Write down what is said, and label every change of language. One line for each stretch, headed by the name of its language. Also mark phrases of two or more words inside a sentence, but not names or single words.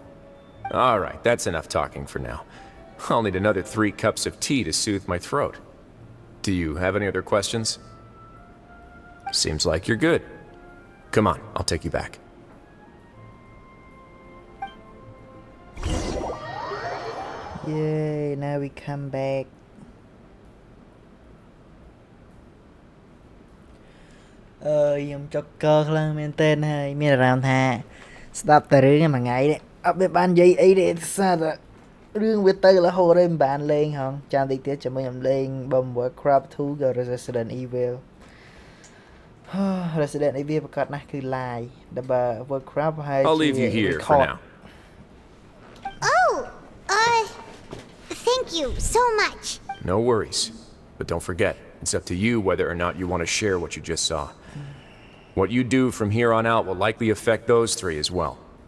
English: All right, that's enough talking for now. I'll need another 3 cups of tea to soothe my throat. Do you have any other questions? Seems like you're good. Come on, I'll take you back. Yay, now we come back.
Khmer: ខ្ញុំចុកកខ្លាំងមែនតើហើយមានអារម្មណ៍ថាស្ដាប់តែរឿងមួយថ្ងៃនេះអត់បាននិយាយអីទេសារតែរឿងវាទៅរហូតហើយមិនបានលេងហងចាំតិចទៀតជាមួយខ្ញុំលេងបំ Warcraft 2 ក៏ Resident Evil Resident Evil ប្រកាសណាស់គឺ live ដល់បើ Warcraft ហើយ
English: I'll leave you here for now. Oh, thank you so much. No worries. But don't forget, it's up to you whether or not you want to share what you just saw. What you do from here on out will likely affect those three as well.